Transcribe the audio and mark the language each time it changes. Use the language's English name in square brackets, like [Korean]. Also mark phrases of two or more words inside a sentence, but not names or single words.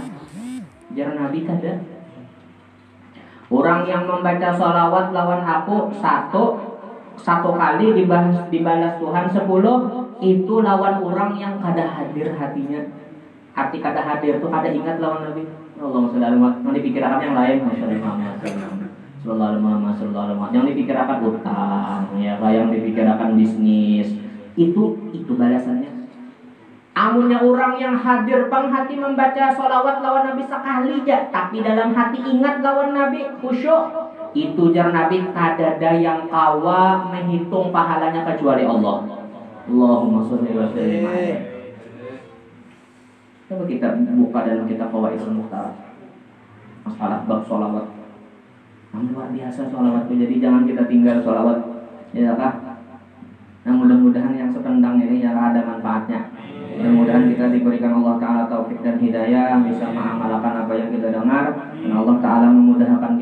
[Banjar] Jar Nabi kada. Orang yang membaca sholawat lawan aku satu kali dibalas Tuhan 10, itu lawan orang yang kada hadir hatinya. Arti kada hadir itu kada ingat lawan Nabi. [Arabic] اللهم صل عليه وسلم. [Indonesian] Yang dipikirkan yang lain, masyaallah. Yang dipikirkan utang, ya, yang dipikirkan bisnis. Itu balasannya. [Banjar] Amunnya orang yang hadir bang hati membaca sholawat lawan Nabi sekali aja, tapi dalam hati ingat lawan Nabi khusyuk, itu jar Nabi kadada yang kawa menghitung pahalanya kecuali Allah. [Arabic] اللهم صل وسلم عليه. [Indonesian] Coba kita buka dalam kitab Fawaidul Mukhtarah masalah bab sholawat. Luar biasa sholawat itu, jadi jangan kita tinggal sholawat, ya kah? [Banjar] Nah, mudah-mudahan yang sependang ini yang ada manfaatnya. [Indonesian] Mudah-mudahan kita diberikan Allah Ta'ala taufik dan hidayah, bisa mengamalkan apa yang kita dengar, dan Allah Ta'ala memudahkan